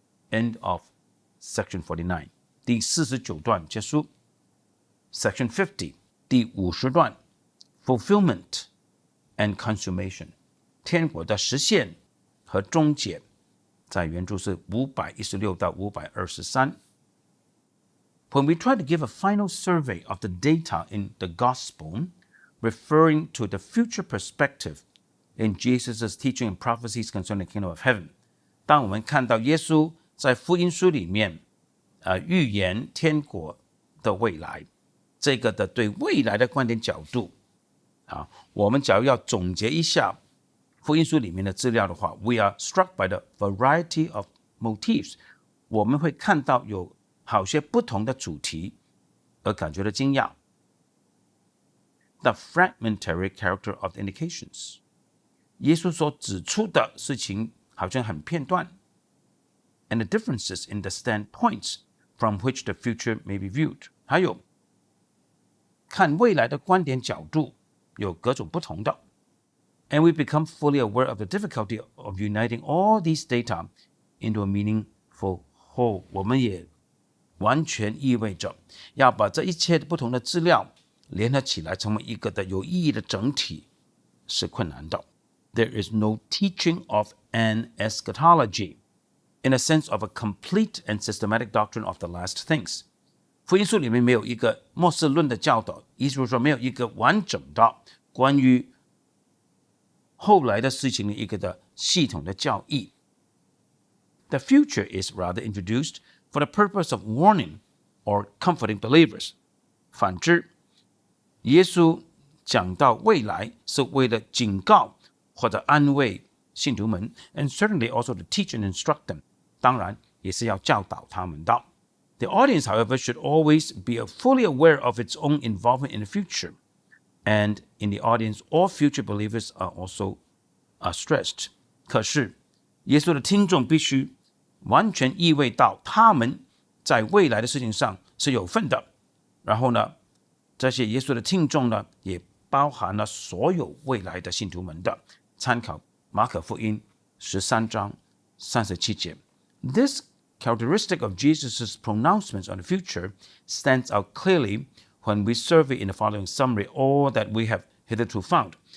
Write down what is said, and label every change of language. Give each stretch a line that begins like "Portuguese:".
English: End of section 49。
Chinese: 第49段结束。
English: Section 50，
Chinese: 第50段
English: Fulfillment and Consummation，
Chinese: 天国的实现和终结，在原著是516到523。
English: When we try to give a final survey of the data in the gospel referring to the future perspective in Jesus' teaching and prophecies concerning the kingdom of heaven，
Chinese: 当我们看到耶稣在福音书里面预言天国的未来，这个的对未来的观点角度我们假如要总结一下福音书里面的资料的话，
English: We are struck by the variety of motifs。
Chinese: 我们会看到有好些不同的主题而感觉到惊讶。
English: The fragmentary character of the indications，
Chinese: 耶稣所指出的事情好像很片段。
English: And the differences in the standpoints from which the future may be viewed，
Chinese: 还有看未来的观点角度有各种不同的。
English: And we become fully aware of the difficulty of uniting all these data into a meaningful whole。
Chinese: 我们也完全意味着要把这一切不同的资料联合起来成为一个的有意义的整体是困难的。
English: There is no teaching of an eschatology in a sense of a complete and systematic doctrine of the last things。
Chinese: 福音书里面没有一个末世论的教导，意思是说没有一个完整的关于后来的事情的一个的系统的教义。
English: The future is rather introduced for the purpose of warning or comforting believers。
Chinese: 反之，耶稣讲到未来是为了警告或者安慰信徒们 ，
English: and certainly also to teach and instruct them。
Chinese: 当然也是要教导他们的。
English: The audience, however, should always be fully aware of its own involvement in the future. And in the audience, all future believers are also stressed.
Chinese: 可是，耶稣的听众必须完全意味到他们在未来的事情上是有份的。然后呢，这些耶稣的听众呢，也包含了所有未来的信徒们的。参考马可福音13章37节。
English: This characteristic of Jesus' pronouncements on the future stands out clearly when we survey in the following summary all that we have hitherto found。